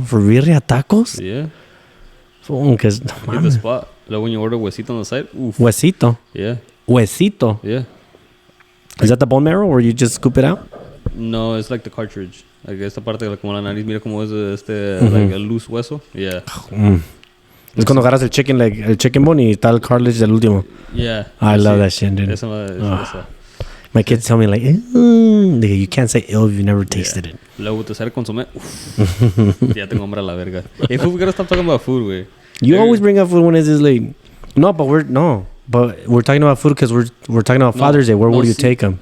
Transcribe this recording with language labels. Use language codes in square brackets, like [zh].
[en] For birria tacos? Yeah. Because Get the spot. Like when you order huesito on the side. Oof. [es] Huesito? [en] Yeah. [es] Huesito? [en] Yeah. Is that the bone marrow or you just scoop it out? No, it's like the cartridge. [es] Like esta parte, like como la nariz, mira como es [en] like a loose [es] hueso. Yeah. Es cuando agarras el [en] chicken leg, [es] el [en] chicken bone [es] y está el cartilage del último. [en] Yeah. I love that shit, dude. [es] Esa. [en] My kids tell me like, you can't say ill if you've never tasted it. [es] Luego te sale consomé. Ya tengo hambre a la verga. [en] Hey, food, we gotta stop talking about food, [es] güey. [en] You always bring up food when it's this late. No, but we're talking about food because we're talking about Father's Day. Where would you take them?